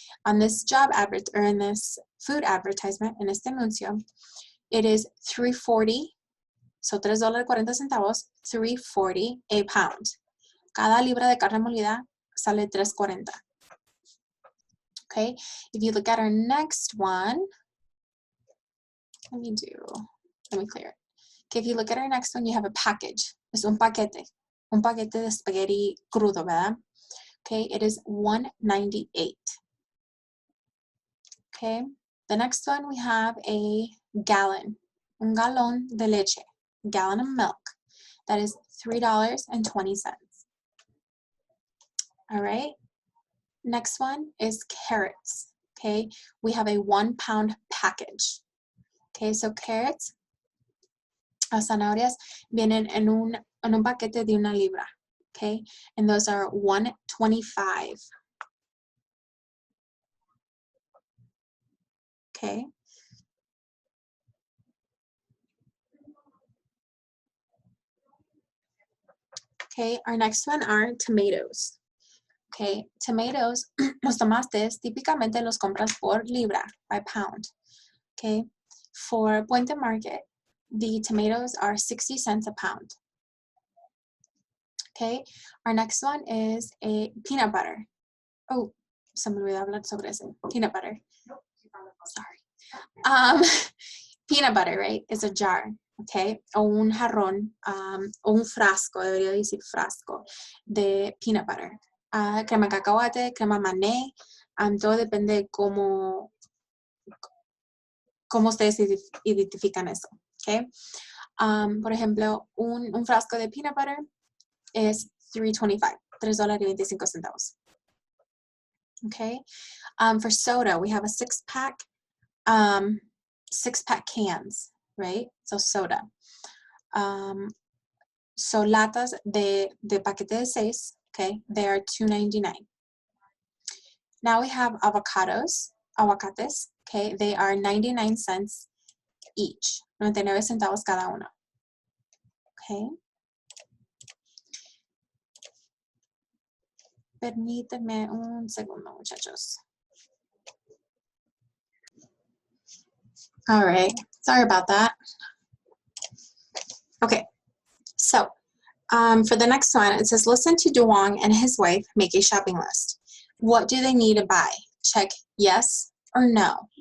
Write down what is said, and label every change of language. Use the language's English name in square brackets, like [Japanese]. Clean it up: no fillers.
[English] On this job advert, or in this food advertisement, [Spanish] en este anuncio, [English] it is $3.40, so $3.40, $3.40 a pound. [Spanish] Cada libra de carne molida sale $3.40. [English] Okay, if you look at our next one, let me clear it. Okay, if you look at our next one, you have a package. [Spanish] Es un paquete de spaghetti crudo, ¿verdad? [English] Okay, it is $1.98. Okay, the next one we have a gallon, [Spanish] un galón de leche, [English] gallon of milk. That is $3.20. All right. Next one is carrots. Okay, we have a 1 pound package. Okay, so carrots, [Spanish] zanahorias, vienen en un paquete de una libra. [English] Okay, and those are $1.25. Okay. Okay, our next one are tomatoes. Okay, tomatoes, [Spanish] los tomates típicamente los compras por libra, [English] by pound. Okay, for Puente Market, the tomatoes are 60 cents a pound. Okay, our next one is a peanut butter. [Spanish] Oh, se me olvidó hablar sobre eso. [English] Peanut butter. Sorry. Peanut butter, right, is a jar, okay? [Spanish] O un jarrón, o un frasco, debería decir frasco, de peanut butter. Crema de cacahuate, crema mané, todo depende de cómo ustedes identifican eso, okay? Por ejemplo, un frasco de peanut butter es $3.25, $3.25. [English] Okay? For soda, we have a six-pack cans, right? So soda. [Spanish] So latas de paquete de 6, okay? [English] They are $2.99. Now we have aguacates, okay? They are 99 cents each, [Spanish] 99 centavos cada uno, [English] okay? [Spanish] Permíteme un segundo, muchachos. [English] All right, sorry about that. Okay, so for the next one, it says, listen to Duong and his wife make a shopping list. What do they need to buy? Check yes or no.